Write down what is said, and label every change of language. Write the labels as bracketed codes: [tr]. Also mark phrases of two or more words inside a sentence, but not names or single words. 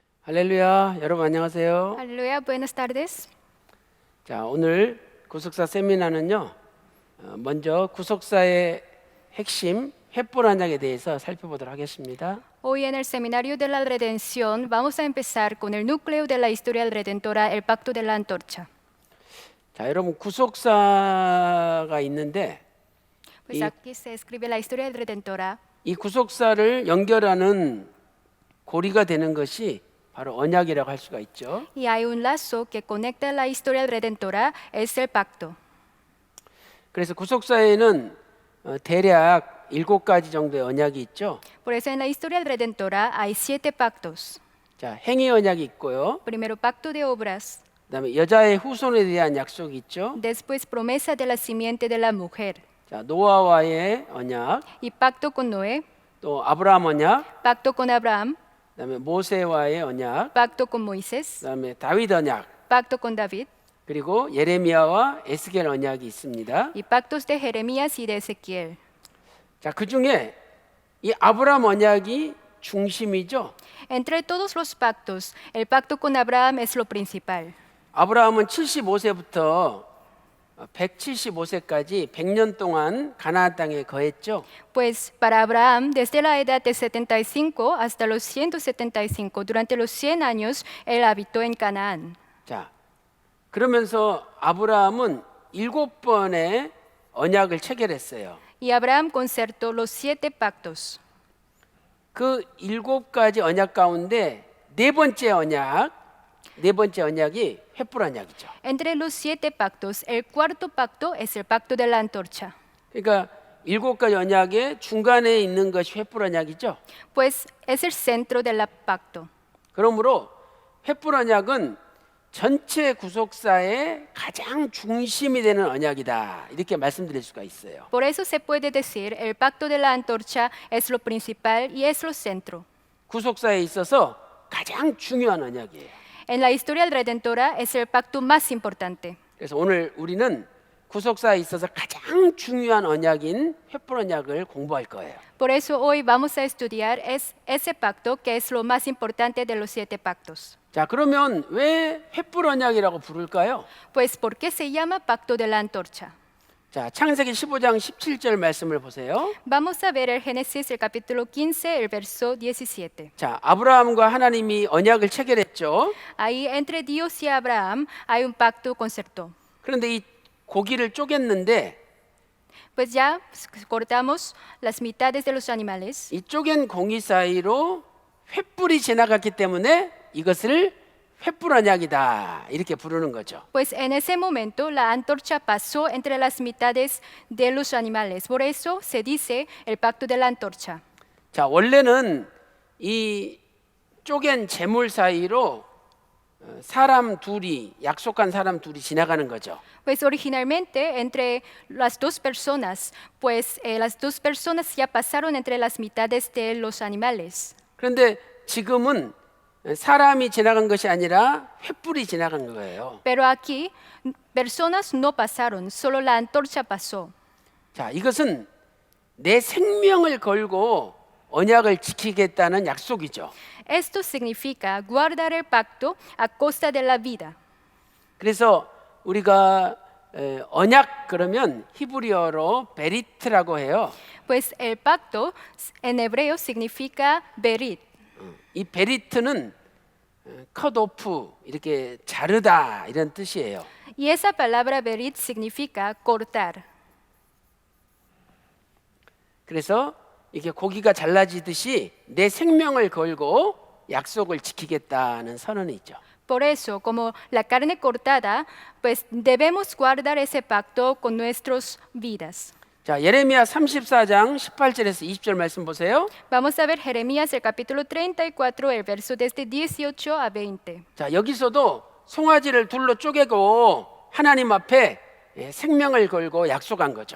[ko] 할렐루야, 여러분 안녕하세요. [es] Aleluya, buenas tardes. [ko] 자, 오늘 구속사 세미나는요, 먼저 구속사의 핵심 횃불 언약에 대해서 살펴보도록 하겠습니다. [es] Hoy en el seminario de la redención vamos a empezar con el núcleo de la historia redentora, el pacto de la antorcha. [ko] 자, 여러분 구속사가 있는데 [es] Pues Y- aquí se escribe la historia redentora [ko] 이 구속사를 연결하는 고리가 되는 것이 바로 언약이라고 할 수가 있죠. [es] y hay un lazo que conecta la historia redentora, es el pacto. [ko] 그래서 구속사에는 대략 7가지 정도의 언약이 있죠. [es] Por eso en la historia redentora hay 7 pactos. [ko] 자, 행위 언약이 있고요. [es] Primero, pacto de obras. [ko] 그다음에 여자의 후손에 대한 약속이 있죠. [es] Después, promesa de la simiente de la mujer. [ko] 자, 노아와의 언약, [es] Y pacto con Noé, [ko] 또 아브라함 언약, [es] pacto con Abraham, [ko] 그다음에 모세와의 언약, [es] pacto con Moisés, [ko] 그다음에 다윗 언약, [es] pacto con David [ko] 그리고 예레미야와 에스겔 언약이 있습니다. [es] y pactos de Jeremías y de Ezequiel. [ko] 자, 그 중에 이 아브라함 언약이 중심이죠. [es] Entre todos los pactos, el pacto con Abraham es lo principal. [ko] 아브라함은 75세부터 175세까지 100년 동안 가나안 땅에 거했죠. [es] Pues para Abraham, desde la edad de 75 hasta los 175, durante los 100 años, él habitó en Canaán. [ko] 자, 그러면서 아브라함은 7번의 언약을 체결했어요. [es] Y Abraham concertó los 7 pactos. [ko] 그 7가지 언약 가운데 네 번째 언약이 횃불 언약이죠. [es] Entre los 7 pactos, el cuarto pacto es el pacto de la antorcha. [ko] 그러니까 7가지 언약의 중간에 있는 것이 횃불 언약이죠. [es] Pues es el centro del pacto. [ko] 그러므로 횃불 언약은 전체 구속사의 가장 중심이 되는 언약이다. 이렇게 말씀드릴 수가 있어요. [es] Por eso se puede decir, el pacto de la antorcha es lo principal y es lo centro. [ko] 구속사에 있어서 가장 중요한 언약이에요. [es] En la historia redentora es el pacto más importante. [ko] 그래서 오늘 우리는 구속사에 있어서 가장 중요한 언약인 횃불 언약을 공부할 거예요. [es] Por eso hoy vamos a estudiar ese pacto que es lo más importante de los 7 pactos. [ko] 자, 그러면 왜 횃불 언약이라고 부를까요? [es] Pues ¿por qué se llama pacto de la antorcha? [ko] 자, 창세기 15장 17절 말씀을 보세요. [es] Vamos a ver el Génesis, el capítulo 15, el verso 17. [ko] 자, 아브라함과 하나님이 언약을 체결했죠. [es] Ahí entre Dios y Abraham hay un pacto concertado. [ko] 그런데 이 고기를 쪼갰는데 [es] Pues ya cortamos las mitades de los animales. [ko] 이 쪼갠 공이 사이로 횃불이 지나갔기 때문에 이것을 횃불 언약이다 이렇게 부르는 거죠. [es] Pues en ese momento la antorcha pasó entre las mitades de los animales. Por eso se dice el pacto de la antorcha. [ko] 자, 원래는 이 쪼갠 재물 사이로 약속한 사람 둘이 지나가는 거죠. [es] Pues originalmente entre las dos personas, pues las dos personas ya pasaron entre las mitades de los animales. [ko] 그런데 지금은 사람이 지나간 것이 아니라 횃불이 지나간 거예요. [es] Pero aquí personas no pasaron, solo la antorcha pasó. [ko] 자, 이것은 내 생명을 걸고 언약을 지키겠다는 약속이죠. [es] Esto significa guardar el pacto a costa de la vida. [ko] 그래서 우리가 언약 그러면 히브리어로 베리트라고 해요. [es] Pues el pacto en hebreo significa berit. [ko] 이 베리트는 [en] cut off [ko] 이렇게 자르다 이런 뜻이에요. [es] Y esa palabra berit significa cortar. [ko] 그래서 이게 고기가 잘라지듯이 내 생명을 걸고 약속을 지키겠다는 선언이 있죠. [es] Por eso, como la carne cortada, pues debemos guardar ese pacto con nuestras vidas. [ko] 자, 예레미야 34장 18절에서 20절 말씀 보세요. [es] Vamos a ver Jeremías, el capítulo 34, el verso desde 18 a 20. [ko] 자, 여기서도 송아지를 둘로 쪼개고 하나님 앞에 생명을 걸고 약속한 거죠.